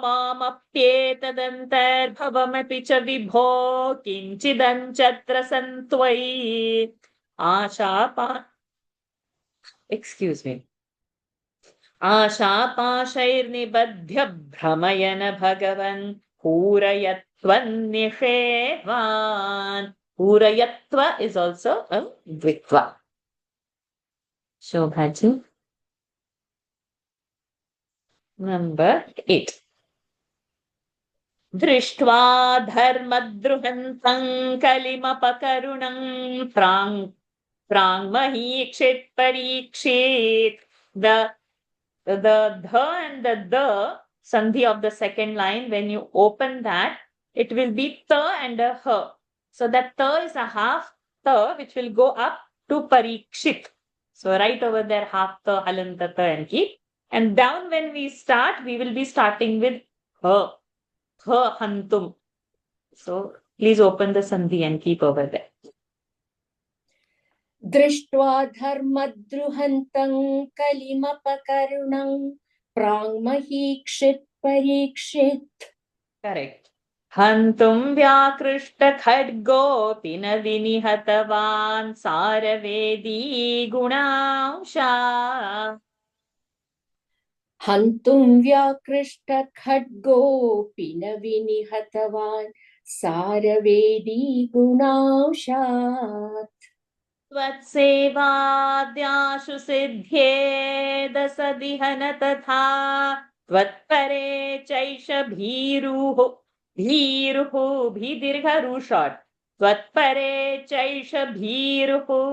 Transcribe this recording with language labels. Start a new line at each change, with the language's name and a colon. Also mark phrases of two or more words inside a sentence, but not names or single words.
Sanskrit: मामप्येतदन्तर्भवमपि च विभो किञ्चिदञ्चत्र सन्त्वयि आशापा
English: excuse me
Sanskrit: आशापाशैर्निबध्य भ्रमयन भगवन् पूरयत्वन्निषेवान्.
English: Purayatva is also a Dvitva. Shobhaji. Number 8.
Sanskrit: दृष्ट्वा धर्मद्रुहन्तं कलिमपकरुणं प्राङ्महीक्षित् परीक्षित्.
English: The and the sandhi of the second line, when you open that, it will be ta and a ha. So that ta is a half ta which will go up to parikshit. So right over there, half ta, halanta ta and keep. And down when we start, we will be starting with ha, ha hantum. So please open the sandhi and keep over there.
Sanskrit: दृष्ट्वा धर्मद्रुहन्तं कलिमपकरुणं प्राङ्महीक्षित् परीक्षित्.
English: Correct.
Sanskrit: हन्तुं व्याकृष्ट खड्गोऽपि न विनिहतवान् सारवेदी गुणांश. हन्तुं व्याकृष्ट खड्गोऽपि न विनिहतवान् सारवेदी गुणांशात्. त्वत्सेवाद्याशु सिद्ध्येद सदिहन तथा त्वत्परे चैष भीरुः भीदीर्घ short त्वत्परे चैष भीरुः